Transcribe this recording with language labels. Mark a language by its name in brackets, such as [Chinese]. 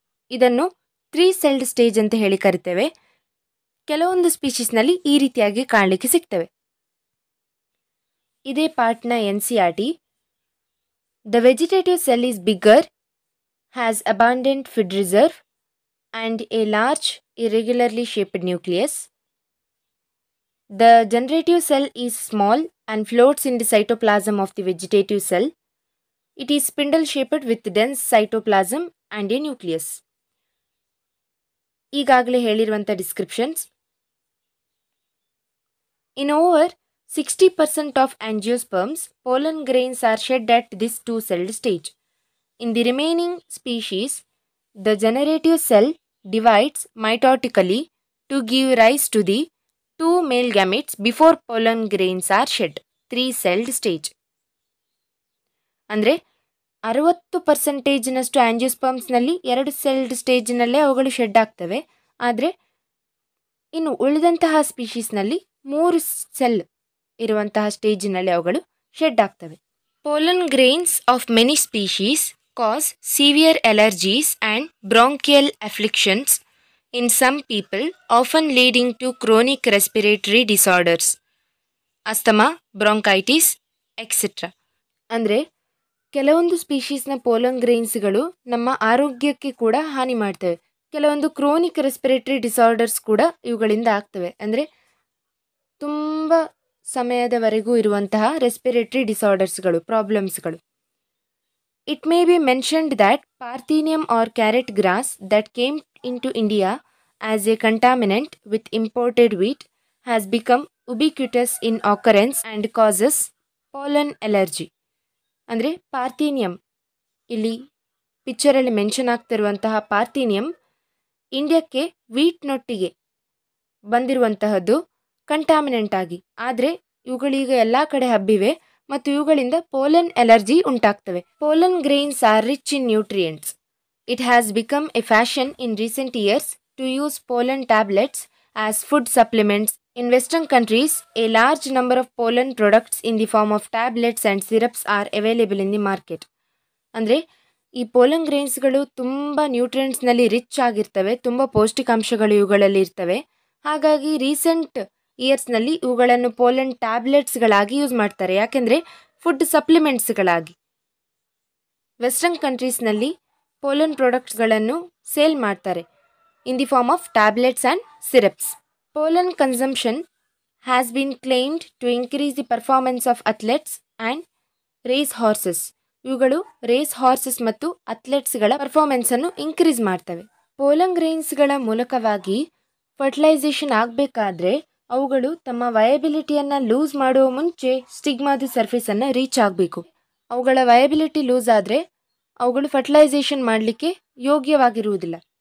[Kannada] ಇದನ್ನು 3 celled stage ಅಂತ ಹೇಳಿ ಕರಿತೇವೆ. ಕೆಲವೊಂದು ಸ್ಪೀಷೀಸ್ನಲ್ಲಿ ಈ ರೀತಿಯಾಗಿ ಕಾಣಲಿಕ್ಕೆ ಸಿಗ್ತವೆ. ಇದೇ ಪಾರ್ಟ್ನ [English] NCERT. The vegetative cell is bigger, has abundant food reserve and a large irregularly shaped nucleus. The generative cell is small and floats in the cytoplasm of the vegetative cell. It is spindle shaped with dense cytoplasm and a nucleus. [Kannada] ಈಗಾಗಲೇ ಹೇಳಿರುವಂಥ descriptions. [English] In over 60% of angiosperms, pollen grains are shed at this 2-celled stage. In the remaining species, the generative cell divides mitotically to give rise to the 2 male gametes before pollen grains are shed. 3-celled stage. [Kannada] ಅಂದರೆ 60% ಆಂಜಿಯೋಸ್ಪರ್ಮ್ಸ್ನಲ್ಲಿ 2 celled ಸ್ಟೇಜ್ನಲ್ಲೇ ಅವುಗಳು shed ಆಗ್ತವೆ. ಆದರೆ ಇನ್ನು ಉಳಿದಂತಹ ಸ್ಪೀಷೀಸ್ನಲ್ಲಿ 3 cell ಇರುವಂತಹ ಸ್ಟೇಜಿನಲ್ಲಿ ಅವುಗಳು shed ಆಗ್ತವೆ. [English] Pollen grains of many species cause severe allergies and bronchial afflictions in some people, often leading to chronic respiratory disorders, asthma, bronchitis, etc. [Kannada] ಅಂದರೆ ಕೆಲವೊಂದು ಸ್ಪೀಷೀಸ್ನ ಪೋಲನ್ ಗ್ರೇನ್ಸ್ಗಳು ನಮ್ಮ ಆರೋಗ್ಯಕ್ಕೆ ಕೂಡ ಹಾನಿ ಮಾಡ್ತವೆ. ಕೆಲವೊಂದು ಕ್ರೋನಿಕ್ ರೆಸ್ಪಿರೇಟರಿ ಡಿಸಾರ್ಡರ್ಸ್ ಕೂಡ ಇವುಗಳಿಂದ ಆಗ್ತವೆ. ಅಂದರೆ ತುಂಬ ಸಮಯದವರೆಗೂ ಇರುವಂತಹ respiratory ಡಿಸಾರ್ಡರ್ಸ್ಗಳು, ಪ್ರಾಬ್ಲಮ್ಸ್ಗಳು. [English] It may be mentioned that Parthenium or carrot grass that came into India as a contaminant with imported wheat has become ubiquitous in occurrence and causes pollen allergy. [Kannada] ಅಂದರೆ parthenium, ಇಲ್ಲಿ ಪಿಕ್ಚರಲ್ಲಿ mention ಆಗ್ತಿರುವಂತಹ parthenium ಇಂಡಿಯಾಕ್ಕೆ ವೀಟ್ನೊಟ್ಟಿಗೆ ಬಂದಿರುವಂತಹದ್ದು contaminant ಆಗಿ. ಆದರೆ ಇವುಗಳೀಗ ಎಲ್ಲ ಕಡೆ ಹಬ್ಬಿವೆ ಮತ್ತು ಇವುಗಳಿಂದ pollen allergy ಉಂಟಾಗ್ತವೆ. [English] Pollen grains are rich in nutrients. It has become a fashion in recent years to use pollen tablets as food supplements. In Western countries, a large number of pollen products in the form of tablets and syrups are available in the market. [Kannada] ಅಂದರೆ ಈ pollen ಗ್ರೇನ್ಸ್ಗಳು ತುಂಬ ನ್ಯೂಟ್ರಿಯೆಂಟ್ಸ್ನಲ್ಲಿ rich ಆಗಿರ್ತವೆ, ತುಂಬ ಪೌಷ್ಟಿಕಾಂಶಗಳು ಇವುಗಳಲ್ಲಿ ಇರ್ತವೆ. ಹಾಗಾಗಿ recent ಇಯರ್ಸ್ನಲ್ಲಿ ಇವುಗಳನ್ನು pollen ಟ್ಯಾಬ್ಲೆಟ್ಸ್ಗಳಾಗಿ use ಮಾಡ್ತಾರೆ, ಯಾಕೆಂದರೆ ಫುಡ್ ಸಪ್ಲಿಮೆಂಟ್ಸ್ಗಳಾಗಿ. ವೆಸ್ಟರ್ನ್ ಕಂಟ್ರೀಸ್ನಲ್ಲಿ ಪೋಲನ್ ಪ್ರಾಡಕ್ಟ್ಸ್ಗಳನ್ನು ಸೇಲ್ ಮಾಡ್ತಾರೆ [English] in the form of tablets and syrups. Pollen consumption has been claimed to increase the performance of athletes and race horses. [Kannada] ಇವುಗಳು ರೇಸ್ ಹಾರ್ಸಸ್ ಮತ್ತು ಅಥ್ಲೆಟ್ಸ್ಗಳ ಪರ್ಫಾರ್ಮೆನ್ಸನ್ನು ಇನ್ಕ್ರೀಸ್ ಮಾಡ್ತವೆ. Pollen ಗ್ರೇನ್ಸ್ಗಳ ಮೂಲಕವಾಗಿ fertilisation ಆಗಬೇಕಾದ್ರೆ ಅವುಗಳು ತಮ್ಮ ವಯಬಿಲಿಟಿಯನ್ನು ಲೂಸ್ ಮಾಡುವ ಮುಂಚೆ ಸ್ಟಿಗ್ಮಾದ ಸರ್ಫೇಸನ್ನು ರೀಚ್ ಆಗಬೇಕು. ಅವುಗಳ ವಯಬಿಲಿಟಿ ಲೂಸ್ ಆದರೆ ಅವುಗಳು ಫರ್ಟಿಲೈಸೇಷನ್ ಮಾಡಲಿಕ್ಕೆ ಯೋಗ್ಯವಾಗಿರುವುದಿಲ್ಲ.